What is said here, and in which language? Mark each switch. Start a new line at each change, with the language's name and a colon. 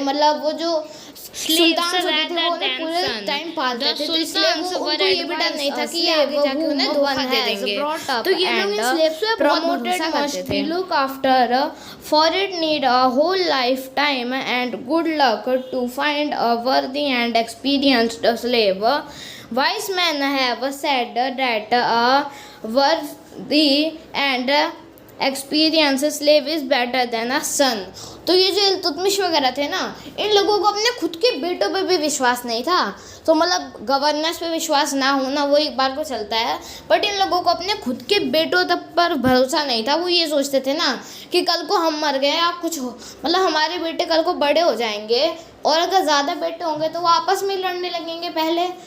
Hindi: मतलब वो जो सुल्तान होते थे वो उन्हें पूरे टाइम पालते थे। तो इसलिए उनको ये भी डर नहीं था कि ये आगे जाके उन्हें धोखा दे देंगे।
English: तो ये लोग इन स्लेव्स पे promoted must be look after for it need a whole life time and good luck to find a worthy and experienced slave. Wise men have said that a worthy and experienced slave is better than a son.
Hindi: तो ये जो इल्तुतमिश वगैरह थे ना इन लोगों को अपने खुद के बेटों पे भी विश्वास नहीं था। तो मतलब गवर्नेंस पे विश्वास ना होना वो एक बार को चलता है, बट इन लोगों को अपने खुद के बेटों तक पर भरोसा नहीं था। वो ये सोचते थे ना कि कल को हम मर गए या कुछ हो, मतलब हमारे बेटे कल को बड़े हो जाएंगे और अगर ज़्यादा बेटे होंगे तो वो आपस में लड़ने लगेंगे पहले।